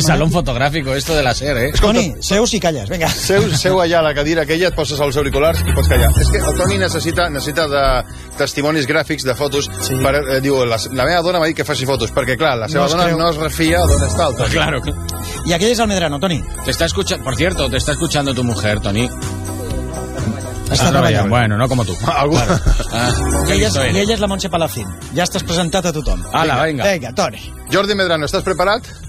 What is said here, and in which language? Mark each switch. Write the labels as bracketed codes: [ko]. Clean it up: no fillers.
[ca] És el salón fotogràfic, [es] esto de la [ca] SER, eh? Escolta, Toni, seus i calles, vinga. Seu allà a la cadira aquella, et poses els auriculars i pots callar. És que el Toni necessita de testimonis gràfics de fotos. Sí. Per, diu, la meva dona m'ha dit que faci fotos, perquè, clar, la seva dona no es refia d'on està el Toni. [es] Claro. [ca] I aquell és el Medrano, Toni. [es] Por cierto, te está escuchando tu mujer, Toni. [ca] Està treballant. Bueno, no com tu. Algú... [es] Claro. [ca] I ella és la Montse Palacín. Ja estàs presentat a tothom. Hala, vinga. Vinga, Toni. Jordi Medrano, estàs preparat?